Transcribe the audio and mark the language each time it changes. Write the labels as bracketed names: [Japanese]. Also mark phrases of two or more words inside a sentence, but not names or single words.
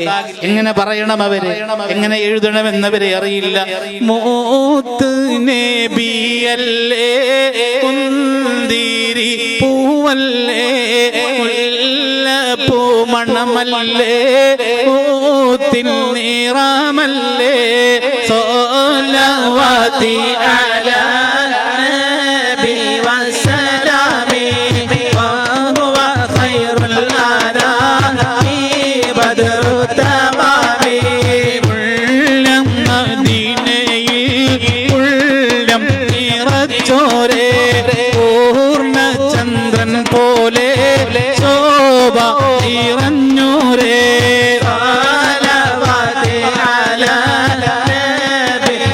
[Malayalam] എങ്ങനെ പറയണം അവരെ, എങ്ങനെ എഴുതണമെന്നവരെ അറിയില്ല. മൂത്ത് നബിയല്ലേ കുന്തിരി പൂവല്ലേ പൂമണമല്ലേ ഊത്തിൻ നിറമല്ലേ [Arabic] صلواتي على النبي والسلام وهو خير الأنام بدر التمام [Malayalam] ഉള്ളം മദീനയിൽ ഉള്ളം നിറച്ചോരേ പൂർണ്ണ ചന്ദ്രൻ പോലെ ശോഭ നിറഞ്ഞോരേ [Arabic] صلواتي على النبي